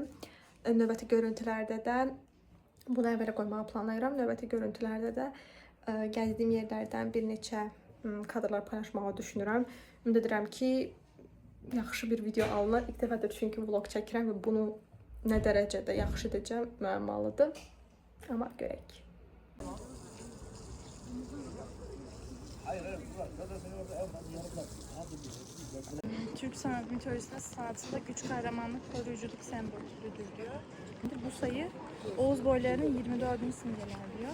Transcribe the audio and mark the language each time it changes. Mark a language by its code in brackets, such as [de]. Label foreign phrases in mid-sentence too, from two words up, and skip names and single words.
[az] Növbəti görüntülərdə də bunu əvvələ qoymağı planlayıram. Növbəti görüntülərdə də gəzdiyim yerlərdən bir neçə kadrlar paylaşmağı düşünürəm. Ümid edirəm ki, yaxşı bir video alınır. İlk dəfədir çünki vlog çəkirəm və bunu nə dərəcədə yaxşı edəcəm müəmmalıdır. Amma görək. [tr] Türk sanat mitolojisinde sanatında güç, kahramanlık, koruyuculuk sembolüdür diyor. Bu sayı Oğuz boylarının 24'ünü simgeler diyor.